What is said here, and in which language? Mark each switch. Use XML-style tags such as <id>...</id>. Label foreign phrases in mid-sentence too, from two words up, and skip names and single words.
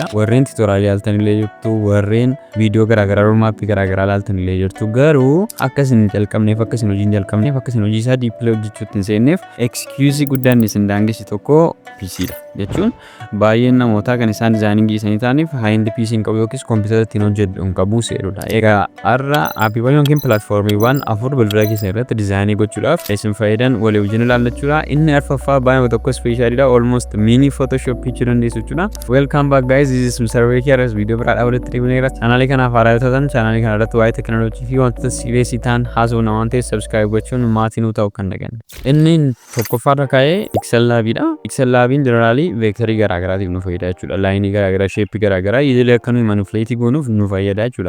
<om>Warreen tutorial ilaaltanii jirtu, warreen viidiyoo garaagaraa roadmap garaagaraa ilaaltanii jirtu. Garuu akkasin jalqabneef akkasin hojii jalqabneef akkasin hojii isaa deeply hojjechuutti hin seenneef excuse guddaan isin daangessi tokko PC dha. Jechuun baay'een namootaa kan isaan designing isaanii ta'aniif</om> <en>high-end PC</en> <om>hin qabu yookiis kompiitara ittiin hojjedhu hin qabu seerudha. Egaa har'a Appii yookiin pilaatfoormiiwwan afur bilbila keessan irratti dizaayinii gochuudhaaf isin fayyadan walii wajjin ilaallachuudha. Inni arfaffaa baay'ee tokko speeshaalidha.</om> <en>Almost mini photoshop</en> <om>jechuu dandeessu jechuudha.</om> <en>Welcome back guys, this is Mr.</en> <om>Here video biraadhaa walitti dhiibneera. Chaanaalii kanaaf haaraa yoo taatan chaanaalii kana irratti waa'ee teekinooloojii fi wantoota siiriyeesii ta'an haasofna waan ta'eef subscribe gochuun maatii nuu ta'uu kan dhagan. Inni tokkoffaarra kaa'ee Excel laabiidha. Excel laabiin jeneraalii veektarii garaagaraatiif nu fayyada jechuudha. Laayinii garaagaraa, sheeppii garaagaraa idilee akka nuyi manipulatii goonuuf nu fayyada jechuudha.</om>